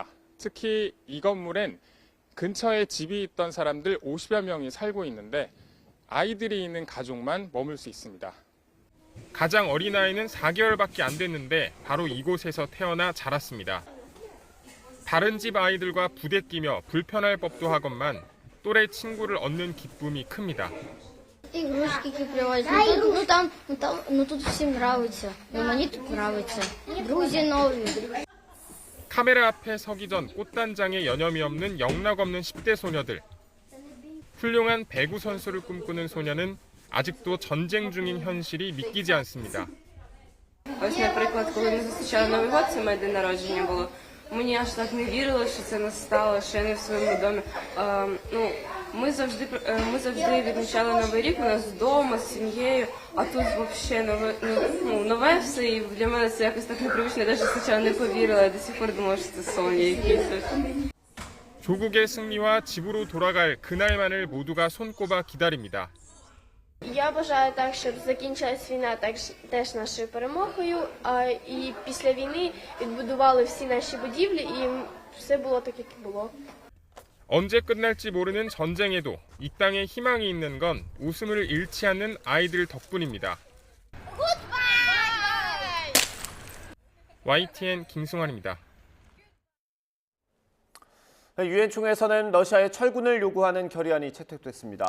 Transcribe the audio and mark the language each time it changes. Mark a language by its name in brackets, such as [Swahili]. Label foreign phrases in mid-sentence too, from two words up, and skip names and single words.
[Korean] 특히 이 건물엔 근처에 집이 있던 사람들 50여 명이 살고 있는데 아이들이 있는 가족만 머물 수 있습니다. 가장 어린 아이는 4개월밖에 안 됐는데 바로 이곳에서 태어나 자랐습니다. 다른 집 아이들과 부대끼며 불편할 법도 하건만 또래 친구를 얻는 기쁨이 큽니다. [Russian] Игрушки привозят. Тут всем нравится. Мне тут нравится. Друзья новые. [Korean] 카메라 앞에 서기 전 꽃단장에 여념이 없는 영락 없는 10대 소녀들. 훌륭한 배구 선수를 꿈꾸는 소녀는 아직도 전쟁 중인 현실이 믿기지 않습니다. [Ukrainian] Ось, наприклад, коли ми зустрічали Новий год, це моє день народження було. Мені аж так не вірилося, що це настало, що я не в своєму домі. Ми завжди відмічали Новий рік у нас вдома з сім'єю, а тут взагалі нове все, і для мене це якось так непривично, я навіть спочатку не повірила, я [Russian] до сих пор [Ukrainian] думала, що це сон якийсь. [Korean] 조국의 승리와 집으로 돌아갈 그날만을 모두가 손꼽아 기다립니다. [Ukrainian] Я бажаю так, щоб закінчилась війна теж нашою перемогою, і після війни відбудували всі наші будівлі, і все було так, як було. [Korean] 언제 끝날지 모르는 전쟁에도 이 땅에 희망이 있는 건 웃음을 잃지 않는 아이들 덕분입니다. YTN 김승환입니다. 유엔 총회에서는 러시아의 철군을 요구하는 결의안이 채택됐습니다.